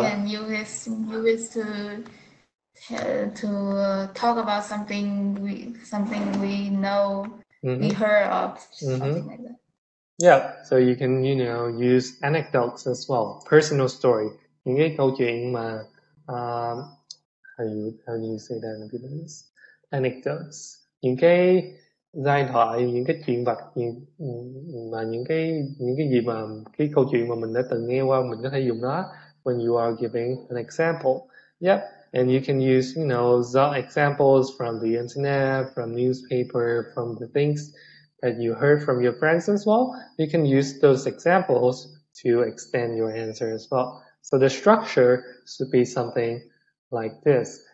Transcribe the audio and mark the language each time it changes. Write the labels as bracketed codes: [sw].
[en] We can use it to talk about something we know, we heard of, something like that. Yeah, so you can, use anecdotes as well, personal story. [vi] Những cái câu chuyện mà, [en] how do you say that in Vietnamese? Anecdotes. [vi] Những cái giai thoại, những cái chuyện vặt, mà những cái gì mà cái câu chuyện mà mình đã từng nghe qua, mình có thể dùng nó [en] when you are giving an example. Yep, and you can use, the examples from the internet, from newspaper, from the things that you heard from your friends as well. You can use those examples to extend your answer as well. So the structure should be something like this.